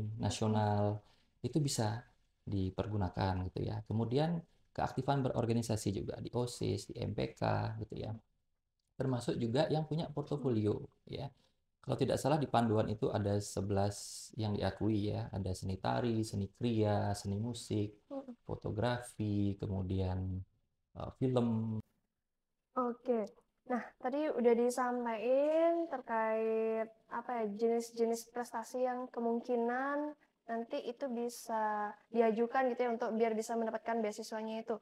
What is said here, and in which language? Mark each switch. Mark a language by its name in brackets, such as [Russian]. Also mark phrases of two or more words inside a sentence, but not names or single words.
[Indonesian] Mm-mm. nasional, itu bisa dipergunakan gitu ya. Kemudian keaktifan berorganisasi juga di OSIS, di MPK gitu ya, termasuk juga yang punya portofolio ya. Kalau tidak salah di panduan itu ada 11 yang diakui ya, ada seni tari, seni kriya, seni musik, Mm-mm. fotografi, kemudian film. Oke. Nah, tadi udah disampaikan terkait apa ya jenis-jenis prestasi yang kemungkinan nanti itu bisa diajukan gitu ya untuk biar bisa mendapatkan beasiswanya itu.